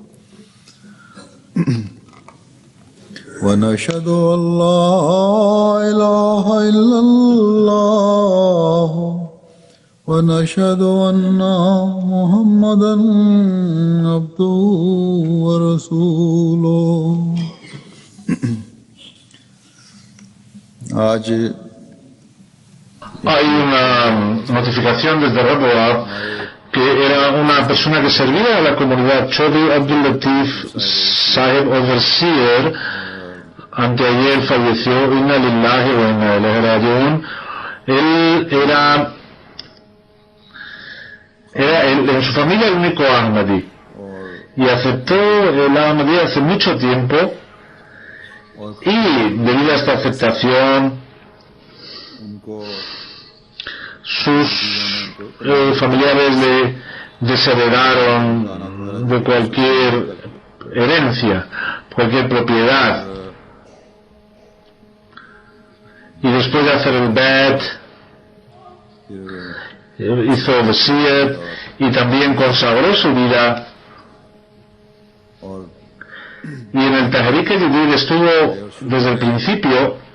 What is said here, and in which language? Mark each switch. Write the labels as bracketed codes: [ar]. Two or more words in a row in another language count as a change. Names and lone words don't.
[ar] ونشهد أن لا إله إلا الله ونشهد أن محمدا عبده ورسوله. [es] Hay una notificación desde Raboab que era una persona que servía a la comunidad, Chaudhry Abdul Latif Sahib Overseer, anteayer falleció. [ar] إنا لله وإنا إليه راجعون. [es] Él era en su familia el único Ahmadi, y aceptó el Ahmadi hace mucho tiempo, y debido a esta aceptación sus familiares le desheredaron de cualquier herencia, cualquier propiedad, y después de hacer el bet hizo Wasiyat y también consagró su vida, y en el Tahrik Jadid estuvo desde el principio,